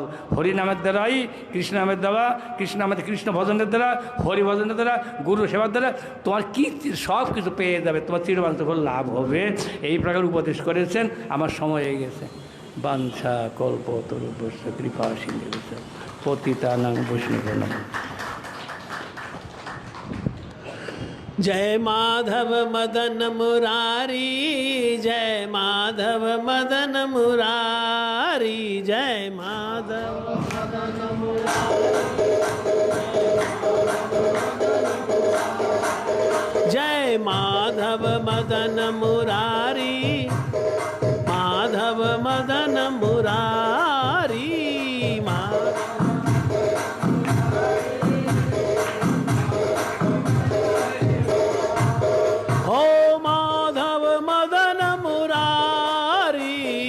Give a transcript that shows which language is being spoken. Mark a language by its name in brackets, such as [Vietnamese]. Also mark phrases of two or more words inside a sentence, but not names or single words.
[Bangla] হরিনামের দ্বারাই কৃষ্ণ নামের দ্বারা, কৃষ্ণ নামের কৃষ্ণ ভজনের দ্বারা, হরি ভজনের দ্বারা, গুরু সেবার দ্বারা তোমার কি সব কিছু পেয়ে যাবে, তোমার চিরবাঞ্চ লাভ হবে। এই প্রকার উপদেশ করেছেন। আমার সময় হয়ে গেছে। [Sanskrit] বাঞ্ছা কল্পতরুভ্যশ্চ কৃপা সিন্ধুভ্যশ্চ পতিতানাং বৈষ্ণবানাং। [Hindi] जय माधव मदन मुरारी, जय माधव मदन मुरारी, जय माधव मदन मुरारी, जय माधव मदन मुरारी, माधव मदन मुरारी, हो माधव मदन मुरारी,